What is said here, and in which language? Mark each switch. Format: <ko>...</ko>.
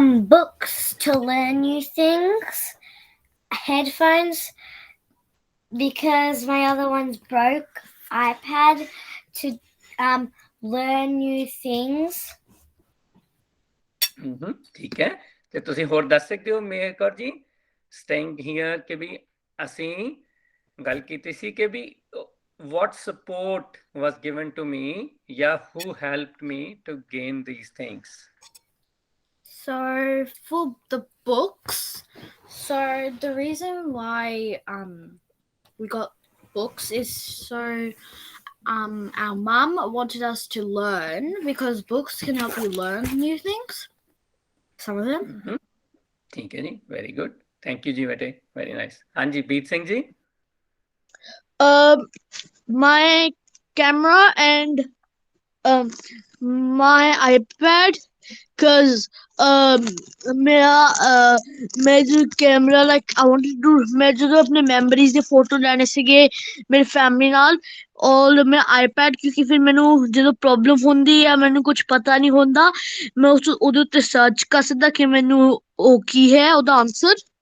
<en>Books to learn new things, headphones because my other one's broke, iPad to learn new things.</en> <pa>ਠੀਕ ਹੈ, ਤੇ ਤੁਸੀਂ ਹੋਰ ਦੱਸ ਸਕਦੇ ਹੋ ਮਿਹਰ ਕੌਰ ਜੀ?</pa> <en>staying here ਕਿ ਵੀ</en> <pa>ਅਸੀਂ ਗੱਲ ਕੀਤੀ ਸੀ ਕਿ ਵੀ</pa> <en>what support was given to me, yeah, who helped me to gain these things? So for the books, so the reason why we got books is so our mum wanted us to learn because books can help you learn new things. Some of them.</en> <pa>ठीक है जी,</pa> <en>very good, thank you जी बेटे, very nice.</en> <pa>हाँ जी बीत Singh ji.</pa> <en>My camera and my iPad, because</en> <pa>मैं जो camera like I wanted to, मैं जो अपने मेमोरीज ਦੇ ਫੋਟੋ ਲੈਣੇ ਸੀਗੇ ਮੇਰੀ ਫੈਮਿਲੀ ਨਾਲ, ਔਰ ਮੈਂ ਆਈਪੈਡ ਕਿਉਂਕਿ ਫਿਰ ਮੈਨੂੰ ਜਦੋਂ ਪ੍ਰੋਬਲਮ ਹੁੰਦੀ ਆ ਮੈਨੂੰ ਕੁਝ ਪਤਾ ਨਹੀਂ ਹੁੰਦਾ, ਮੈਂ ਉਸ ਉਹਦੇ ਉੱਤੇ ਸਰਚ ਕਰ ਸਕਦਾ ਕਿ ਮੈਨੂੰ ਉਹ ਕੀ ਹੈ ਉਹਦਾ ਆਨਸਰ।</pa>